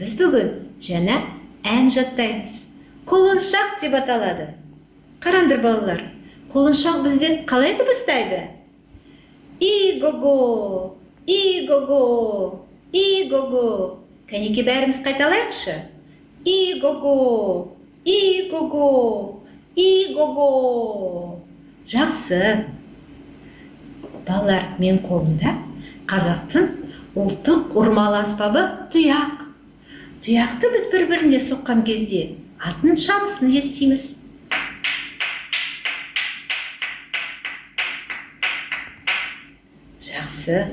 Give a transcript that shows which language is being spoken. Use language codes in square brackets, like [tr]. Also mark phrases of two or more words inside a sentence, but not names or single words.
[kk] бүгін жаңа ән жаттаймыз. Құлыншақ деп аталады. Қараңдар балалар, құлыншақ бізде қалай дыбыстайды? И-го-го, и-го-го, и-го-го. Кәнеке бәріміз қайталайықшы. И-го-го, и-го-го, и-го-го. Жақсы. Балалар, мен қолымда қазақтың ұлттық ұрмалы аспабы тұяқ. Тұяқты біз бір-біріне соққан кезде атын шамысын естиміз. Жақсы.